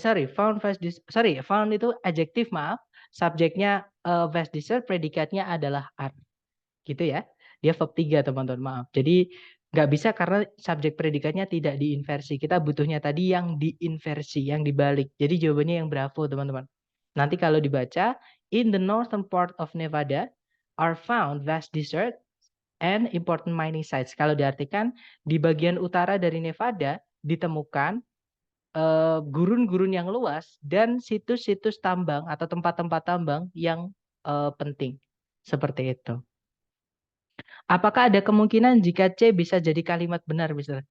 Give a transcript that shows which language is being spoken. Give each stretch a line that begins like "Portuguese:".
Indonesian: Found itu adjektif, maaf. Subjeknya vast desert, predikatnya adalah are. Gitu ya. Dia verb 3 teman-teman, maaf. Jadi nggak bisa karena subjek predikatnya tidak diinversi. Kita butuhnya tadi yang diinversi, yang dibalik. Jadi jawabannya yang bravo teman-teman. Nanti kalau dibaca,
English: in the northern part of Nevada are found vast deserts and important mining sites.
Indonesian: Kalau diartikan, di bagian utara dari Nevada ditemukan gurun-gurun yang luas dan situs-situs tambang atau tempat-tempat tambang yang penting. Seperti itu. Apakah ada kemungkinan jika C bisa jadi kalimat benar, Mister?